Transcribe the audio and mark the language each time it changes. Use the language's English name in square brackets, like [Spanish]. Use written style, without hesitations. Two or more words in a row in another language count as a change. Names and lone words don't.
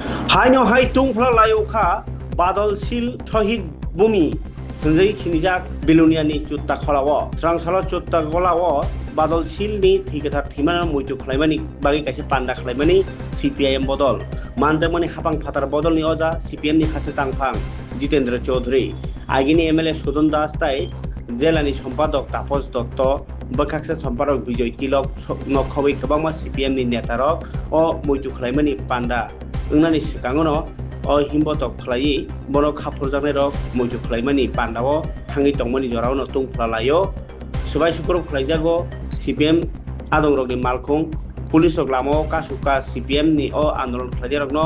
[Kok Borok] Haino hai tungfla layokha badolsil শহীদ ভূমি হংজৈ সিনিজাক বিলুনিয়ানি চুত্তা খলাও স্রাংসালা চুত্তা গলাও badolsilni thikethar thimana moitu khlaimani bagi kaise panda khlaimani CPIM bodol manjakmani hapang phatar bodolni oja CPM ni khase tangphang Jitendra Chaudhary agini MLA Sudan Das tai জেলানি সম্পাদক তাপস দত্ত বখাকসা সম্পাদক বিজয় তিলক নখবৈ কবাংমা CPM ni netarok o moitu khlaimani panda ungnani sikangono o himbotok khlai bono khapurjaknai rok moitu khlaimani pandao thangi tongmani joraono tungflalayo subai sukrok khlaijago CPM adongrokni malkhung pulis rok lamao kasuka CPM ni o andolon khlaijarokno